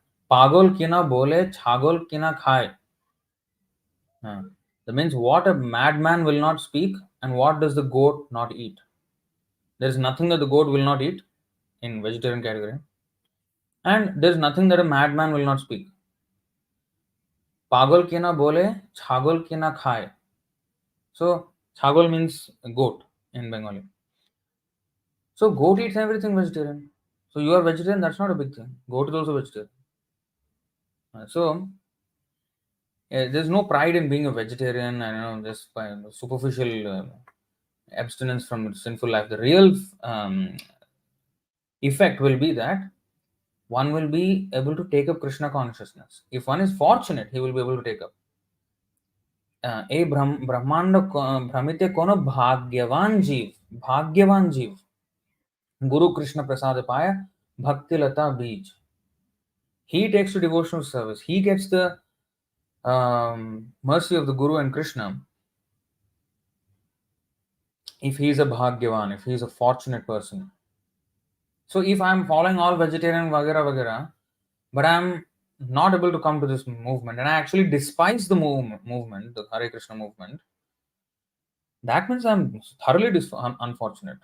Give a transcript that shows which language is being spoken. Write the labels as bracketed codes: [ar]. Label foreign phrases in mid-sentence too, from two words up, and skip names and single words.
[bn] পাগল কি না বলে, ছাগল কি না খায়. [en] That means what a madman will not speak and what does the goat not eat. There is nothing that the goat will not eat in vegetarian category. And there is nothing that a madman will not speak. [bn] পাগল কি না বলে, ছাগল কি না খায়. [en] So, chagol means goat in Bengali. So, goat eats everything vegetarian. So, you are vegetarian, that's not a big thing. Goat is also vegetarian. So, there's no pride in being a vegetarian and just by superficial abstinence from sinful life. The real effect will be that one will be able to take up Krishna consciousness. If one is fortunate, he will be able to take up. [bn] এ ব্রহ্মাণ্ড ভ্রমিত কোনো ভাগ্যবান জীব গুরু কৃষ্ণ প্রসাদ পায় ভক্তি লতা বীজ. [en] He takes to devotional service. He gets the mercy of the Guru and Krishna if he is a bhagyavan, if he is a fortunate person. So if I am following all vegetarian [hi] वगैरह वगैरह, [en] but I am not able to come to this movement, and I actually despise the movement, the Hare Krishna movement, that means I am thoroughly unfortunate.